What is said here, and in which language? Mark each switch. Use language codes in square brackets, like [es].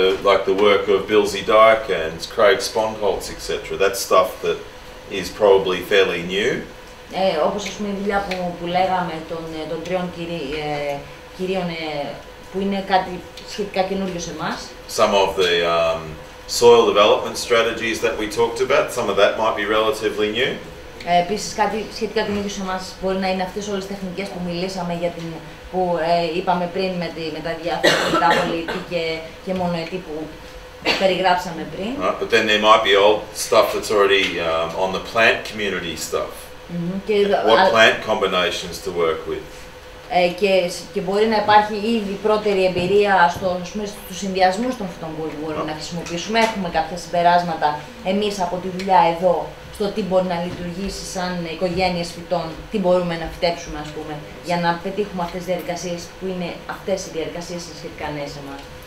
[en] Like the work of Bilsey Dyke and Craig Spondholtz, etc. That's stuff that is probably fairly new. [el] Όπως ας πούμε η δουλειά που λέγαμε των τριών κυρίων που είναι κάτι σχετικά καινούριο σε εμάς. [en] Some of the soil development strategies that we talked about, some of that might be relatively new. [el] Επίσης κάτι σχετικά καινούριο σε εμάς μπορεί να είναι αυτές όλες τις τεχνικές που μιλήσαμε που είπαμε πριν με τα διάφορα πολίτη και μονοετή που περιγράψαμε πριν. [en] Right, but then there might be old stuff that's already on the plant community stuff. What plant combinations to work with. [el] Και μπορεί να υπάρχει ήδη πρώτερη εμπειρία στους συνδυασμούς των φυτών που μπορούμε να χρησιμοποιήσουμε. Έχουμε κάποια συμπεράσματα εμείς από τη δουλειά εδώ στο τι μπορεί να λειτουργήσει σαν οικογένειες φυτών, τι μπορούμε να φυτέψουμε ας πούμε, για να πετύχουμε αυτές τις διαδικασίες που είναι αυτές οι διαδικασίες σχετικά νέες σε εμάς.